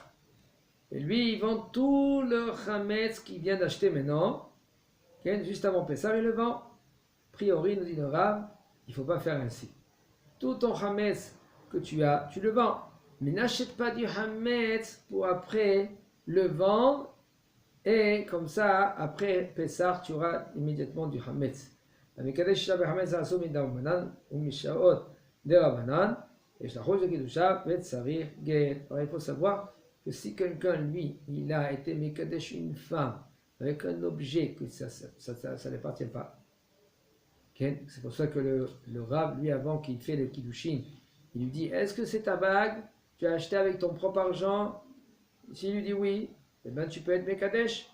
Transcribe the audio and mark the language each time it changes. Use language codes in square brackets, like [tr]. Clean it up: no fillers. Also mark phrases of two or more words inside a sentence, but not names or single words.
[fr] Et lui, il vend tout le chametz qu'il vient d'acheter maintenant, juste avant Pessah, il le vend. A priori, nous dit le rab, il ne faut pas faire ainsi. Tout ton chametz que tu as, tu le vends. Mais n'achète pas du chametz pour après le vendre, et comme ça, après Pessah, tu auras immédiatement du chametz. [he] המקדש אישה בחמץ עשו מדרבנן ומשעות דרבנן, יש לחוש לקידושה וצריך גט. [fr] Alors il faut savoir que si quelqu'un, lui, il a été mekadesh une femme avec un objet que ça ne l'appartient pas. Okay? C'est pour ça que le rab, lui, avant qu'il fait le kiddushin, il lui dit, est-ce que c'est ta bague? Tu as acheté avec ton propre argent? S'il lui dit oui, eh bien tu peux être mekadesh.